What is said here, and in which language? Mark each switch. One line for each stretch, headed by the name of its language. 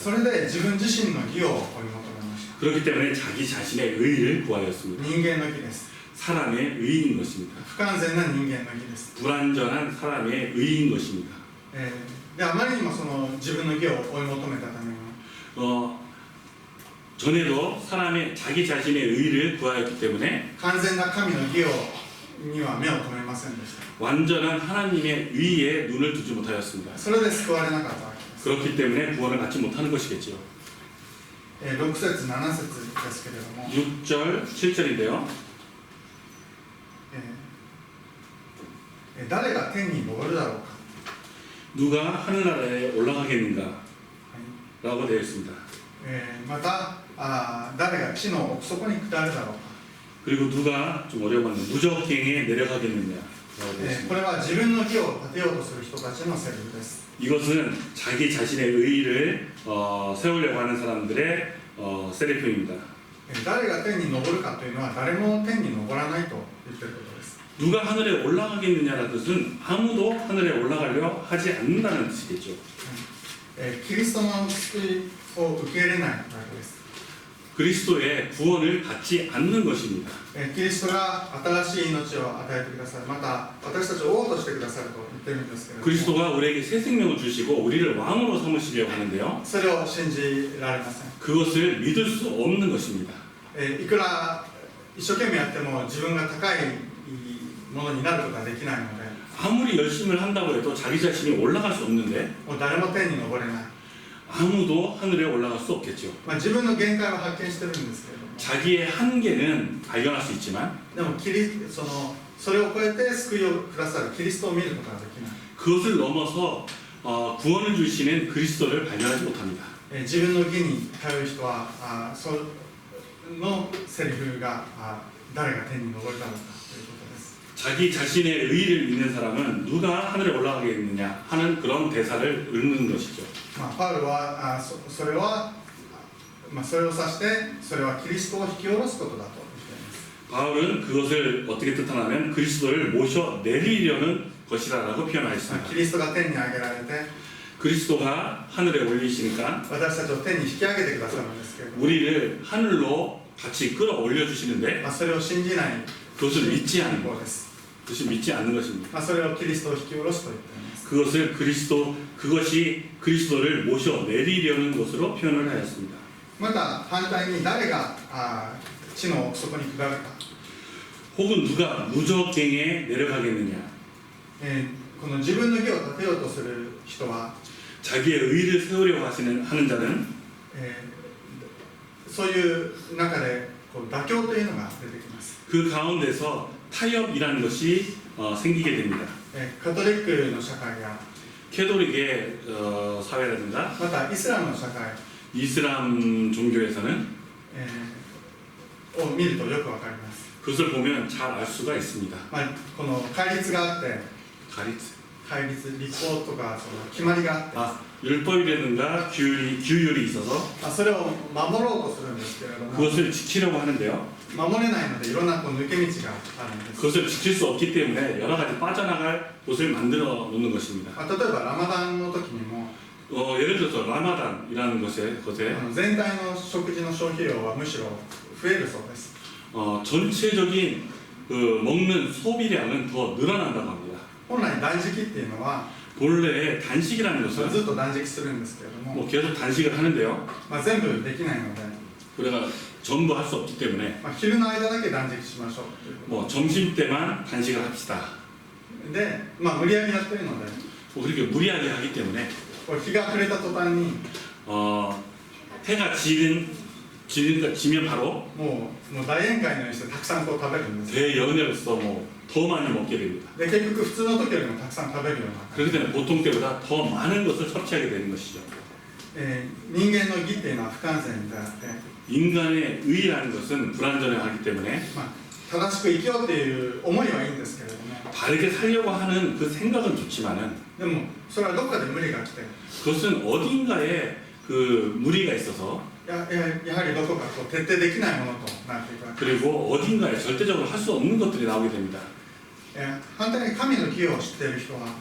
Japanese: それで自分自身の義を追い求めました、
Korean: 그렇기 때문에 자기 자신의 의를 구하였습니다.
Japanese: 人間の義です、
Korean: 사람의 의인 것입니다.
Japanese: 不完全な人間の義です、
Korean: 불완전한 사람의 의인 것입니다.
Japanese: であまりにもその自分の義を追い求めたために
Korean: 전에도 사람의 자기 자신의 의를 구하였기 때문에
Japanese: 完全な神の義には目を留めませんでした、
Korean: 완전한 하나님의 의에 눈을 두지 못하였습니다.
Japanese: それで救われなかったわけです、
Korean: 그렇기 때문에 구원을 받지 못하는 것이겠죠.
Japanese: 6節7節ですけれども、
Korean: 6절, 7절인데요.
Japanese: 誰が天に昇るだろうか、
Korean: 누가 하늘나라에 올라가겠는가? 라고 되어 있습니다.
Japanese: また誰が地の奥底に下るだろうか、
Korean: 그리고 누가 좀 어려워하는 무적행에 내려가겠느냐? 라고 되어 있습니다.
Japanese: これは自分の義を立てようとする人たちのセリフです、
Korean: 이것은 자기 자신의 의를 세우려고 하는 사람들의 세리프입니다.
Japanese: 誰が天に昇るかというのは誰も天に昇らないと言っていることです、
Korean: 누가 하늘에 올라가겠느냐는 뜻은 아무도 하늘에 올라가려 하지 않는다는 뜻이겠죠.
Japanese: キリストの救いを受け入れないわけです、
Korean: 그리스도의 구원을 받지 않는 것입니다.
Japanese: キリストが新しい命を与えてくださる、また私たちを王としてくださると言ってるんですけれども、
Korean: 그리스도가 우리에게 새 생명을 주시고 우리를 왕으로 삼으시려고 하는데요.
Japanese: それを信じられません、
Korean: 그것을 믿을 수 없는 것입니다.
Japanese: いくら一生懸命やっても自分が高いものになることはできないので、
Korean: 아무리 열심을 한다고 해도 자기 자신이 올라갈 수 없는데
Japanese: もう誰も天に昇れない、
Korean: 아무도 하늘에 올라갈 수 없겠죠.
Japanese: 自分の限界は発見してるんですけれども、
Korean: 자기의 한계는 발견할 수 있지만
Japanese: でもそれを超えて救いをくださるキリストを見ることができない、
Korean: 그것을 넘어서 구원을 주시는 그리스도를 발견하지 못합니다.
Japanese: 自分の義に頼る人はそのセリフが誰が天に昇るだろうかということです、
Korean: 자기 자신의 의를 믿는 사람은 누가 하늘에 올라가겠느냐 하는 그런 대사를 읽는 것이죠.
Japanese: パウロはそれを指してそれはキリストを引き下ろすことだと言っています、
Korean: 바울은 그것을 어떻게 뜻하냐면 그리스도를 모셔 내리려는 것이라고
Japanese: キ
Korean: 표현하였습니다.
Japanese: リストが天に上げられて
Korean: 그리스도가 하늘에 올리시니까
Japanese: 私たちを天に引き上げてくださるんですけれども、
Korean: 우리를 하늘로 같이 끌어올려 주시는데
Japanese: それを信じない
Korean: 그것을 믿지 않는 것,
Japanese: 仰です。
Korean: 그것이 믿지 않는 것입니다.
Japanese: それをキリストを引き下ろすと言っています。
Korean: 그것을 그것이 그리스도를 모셔 내리려는 것으로 표현을 하였습니다.
Japanese: また反対に誰が地の奥底に下るか、
Korean: 혹은 누가 무적갱에 내려가겠느냐?
Japanese: この自分の義を立てようとする人は、
Korean: 자기의 의를 세우려고 하는 자는
Japanese: そういう中でこう妥協というのが出てきます。
Korean: 그 가운데서 타협이라는 것이 생기게 됩니다.
Japanese: カトリックの社会や
Korean: 캐톨릭의 사회라든가
Japanese: またイスラムの社会、
Korean: 이슬람 종교에서는
Japanese: を見るとよくわかります。
Korean: 그것을 보면 잘 알 수가 있습니다.
Japanese: この戒律があって、
Korean: 가리츠.
Japanese: 戒律、立法とかその決まりがあって、
Korean: 율법이라든가 규율이 있어서
Japanese: それを守ろうとするんですけれども、
Korean: 그것을 지키려고 하는데요.
Japanese: 守れないのでいろんな抜け道があるんです。
Korean: 그것을 지킬 수 없기 때문에 여러 가지 빠져나갈 곳을 만들어 놓는 것입니다.
Japanese: 例えばラマダンの時にも、
Korean: 예를 들어서 라마단이라는 것에
Japanese: 全体の食事の消費量はむしろ増えるそうです。
Korean: 전체적인 먹는 소비량은 더 늘어난다고 합니다.
Japanese: 本来断食っていうのは
Korean: 본래 단식이라는
Japanese: ず
Korean: 것은
Japanese: っと断食するんですけれども、
Korean: 계속 단식을 하는데요.
Japanese: 全部できないので、
Korean: 우리가 전부 할 수 없기 때문에
Japanese: 昼の間だけ断食しましょうというこ
Korean: 점심 때만 단식을 합시다.
Japanese: とで、無理やりやってるので、
Korean: 그렇게 무리하게 하기 때문에
Japanese: 日が暮れた途端に
Korean: 해가 지면 바로
Japanese: もう大宴会のようにしてたくさんこう食べるんです。
Korean: 대연회로서 더 많이 먹게 됩니다.
Japanese: で結局普通の時よりもたくさん食べるようになる。
Korean: 그렇기 때문에 보통 때보다 더 많은 것을 섭취하게 되는 것이죠.
Japanese: 人間の義っていうのは不完全であって、
Korean: 인간의 의라는 것은 불완전하기 때문에
Japanese: 正しく生きようっていう思いはいいんですけれども、
Korean: 바르게 살려고 하는 그 생각은 좋지만은
Japanese: でもそれはどっかで無理が来て、
Korean: 그것은 어딘가에 그 무리가 있어서
Japanese: やはりどこかこう徹底できないものとなっていくわけです。
Korean: 그리고 어딘가에 절대적으로 할 수 없는 것들이 나오게 됩니다.
Japanese: 反対に神の義を知っている人は